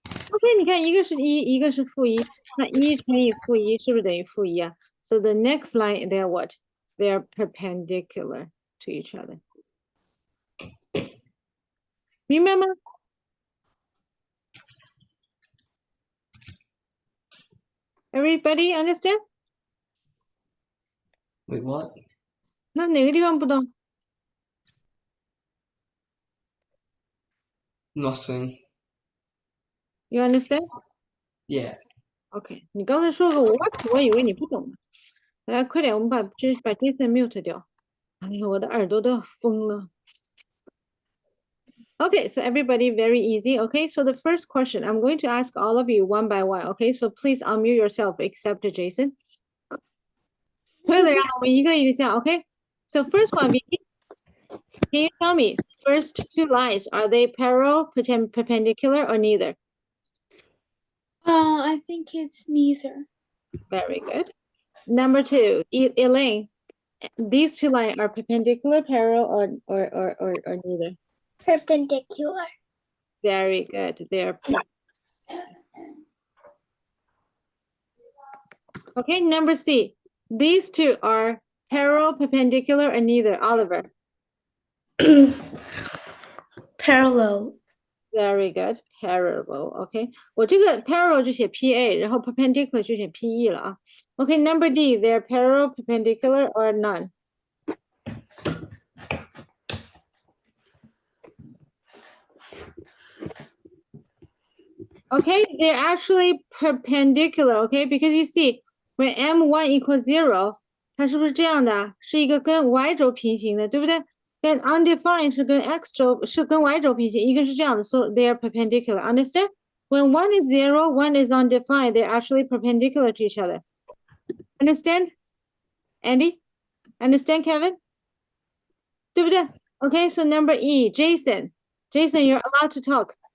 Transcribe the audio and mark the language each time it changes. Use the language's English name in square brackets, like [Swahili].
[Chinese] Okay, 你看一个是1，一个是-1，那1乘以-1是不是等于-1啊？ [English] So the next line, they're what? They're perpendicular to each other. [Chinese] 明白吗？ [English] Everybody understand？ Wait, what? [Chinese] 那哪个地方不懂？ [English] Nothing. You understand？ Yeah. [Chinese] OK，你刚才说个 what，我以为你不懂呢。来，快点，我们把Jason mute 掉。哎呀，我的耳朵都要疯了。 [English] Okay, so everybody, very easy. Okay, so the first question, I'm going to ask all of you one by one. Okay, so please unmute yourself except Jason. [Chinese] 可以的，让我们一个一个讲。 [English] Okay, so first one, Vicky, can you tell me first two lines, are they parallel, perpendicular, or neither? I think it's neither. Very good. Number two, Elaine, these two lines are perpendicular, parallel, or neither? Perpendicular. Very good. They're okay. Number C. These two are parallel, perpendicular, or neither. Oliver. Parallel. Very good. Parallel. Okay. [Chinese] 我这个 parallel 就写 PA，然后 perpendicular 就写 PE 了啊。 [English] Okay. Number D. They're parallel, perpendicular, or none. Okay, they're actually perpendicular, okay? Because you see, when m1 equals 0, [Chinese] 它是不是这样的？是一个跟 y 轴平行的，对不对？跟 undefined 是跟 x 轴是跟 y 轴平行，一个是这样的 [English] so they are perpendicular. Understand? When one is 0, one is undefined, they're actually perpendicular to each other. Understand? Andy? Understand, Kevin? [Chinese] 对不对？ [English] Okay, so number E, Jason. Jason, you're allowed to talk.